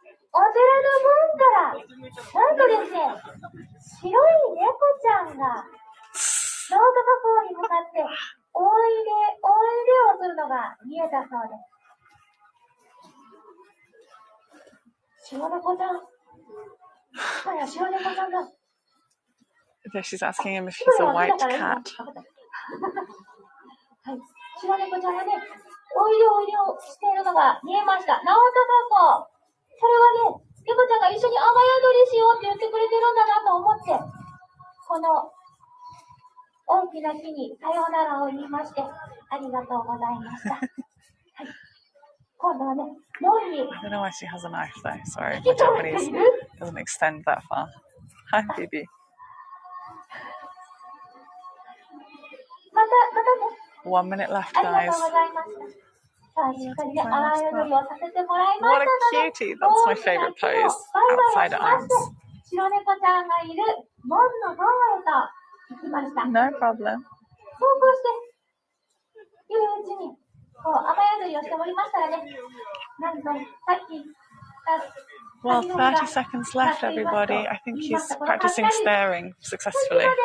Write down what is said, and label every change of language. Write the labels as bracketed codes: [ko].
[ja] お寺の門から、なんとですね、白い猫ちゃんが直高公に向かっておいでをするのが見えたそうです。白猫ちゃん。白猫ちゃんだ。 [en] She's asking him if he's a white cat. [ja] はい。白猫ちゃんがね、おいでをしているのが見えました。直高子。それはね、猫ちゃんが一緒に雨宿りしようって言ってくれてるんだなと思って、この大きな木にさようならを言いまして、ありがとうございました。はい。今度はね、門に。 [en] I don't know why she has a knife though. Sorry, my Japanese doesn't extend that far. Hi, baby. [ja] またね。 [en] 1 minute left, guys. [ja] ありがとうございました。さあ、しっかりね、雨宿りをさせてもらいましたので。 [en] What a cutie! That's my favorite pose. Outside arms. [ja] 白猫ちゃんがいる門の方へと行きました。 [en] No problem. [ja] そうこうしているうちに、こう雨宿りをしておりましたらね、なんとさっき。 [en] Well, 30 seconds left, everybody. I think he's practicing staring successfully.